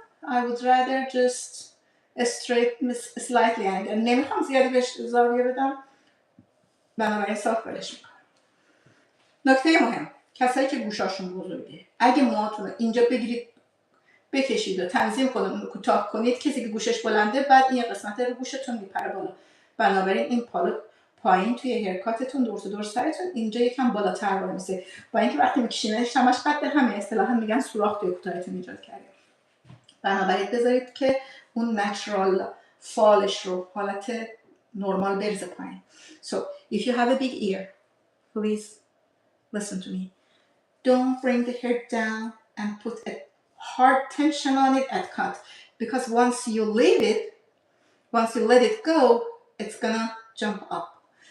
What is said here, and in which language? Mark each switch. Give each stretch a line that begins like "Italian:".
English: I would rather just a straight, slightly angle.
Persian: نمیخوام زیادی بهش زاویه بدم. بنابراین صاف بلش میکنم. نکته مهم، کسایی که گوشاشون بزرگه، اگه موهاتون رو اینجا بگیرید بکشید و تنظیم کنید، کوتاه کنید، کسی که گوشش بلنده بعد این قسمت رو گوشتون میپره بالا. بنابراین این پایین توی هرکاتتون دور تا دور سرتون اینجا یکم بالاتر وای میسه. با اینکه وقتی میکشینش همش قد همه، اصطلاحا میگن سوراخ توی کوتاهتون ایجاد کرده. بنابراین بذارید که اون نچرال فالش رو حالت نرمال بریزه پایین.
English: So if you have a big ear, please listen to me. Don't bring the hair down and put a hard tension on it at cut, because once you let it go, it's gonna jump up.